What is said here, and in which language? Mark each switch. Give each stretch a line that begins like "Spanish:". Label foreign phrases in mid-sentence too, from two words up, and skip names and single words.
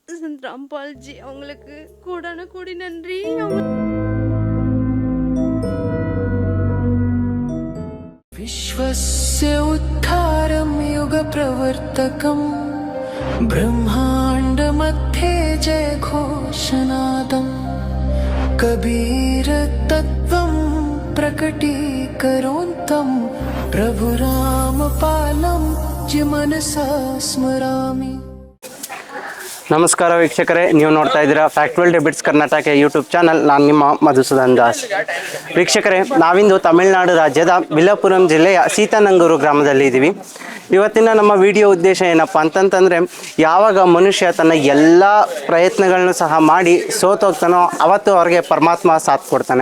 Tamil: संत रामपाल जी அவங்களுக்கு கோடான கோடி நன்றி.
Sanskrit: विश्वस्य उद्धारं युगप्रवर्तकं ब्रह्माण्डमध्ये जयघोषनादं कबीरतत्त्वं प्रकटीकरोन्तं प्रभुरामपालं च मनसा स्मरामि.
Kannada: ನಮಸ್ಕಾರ ವೀಕ್ಷಕರೇ, ನೀವು ನೋಡ್ತಾ ಇದ್ದೀರಾ ಫ್ಯಾಕ್ಟ್ವಲ್ ಡೆಬಿಟ್ಸ್ ಕರ್ನಾಟಕ
English: YouTube channel.
Kannada: ನಾನು ನಿಮ್ಮ ಮಧುಸೂದನ್ ದಾಸ್. ವೀಕ್ಷಕರೇ, ನಾವಿಂದು ತಮಿಳುನಾಡು ರಾಜ್ಯದ ವಿಲ್ಲುಪುರಂ ಜಿಲ್ಲೆಯ ಸೀತಾನಂಗೂರು ಗ್ರಾಮದಲ್ಲಿ ಇದ್ದೀವಿ. ಇವತ್ತಿನ ನಮ್ಮ ವಿಡಿಯೋ ಉದ್ದೇಶ ಏನಪ್ಪ ಅಂತಂತಂದರೆ, ಯಾವಾಗ ಮನುಷ್ಯ ತನ್ನ ಎಲ್ಲ ಪ್ರಯತ್ನಗಳನ್ನು ಸಹ ಮಾಡಿ ಸೋತೋಗ್ತಾನೋ ಅವತ್ತು ಅವ್ರಿಗೆ ಪರಮಾತ್ಮ ಸಾಥ್ ಕೊಡ್ತಾನೆ.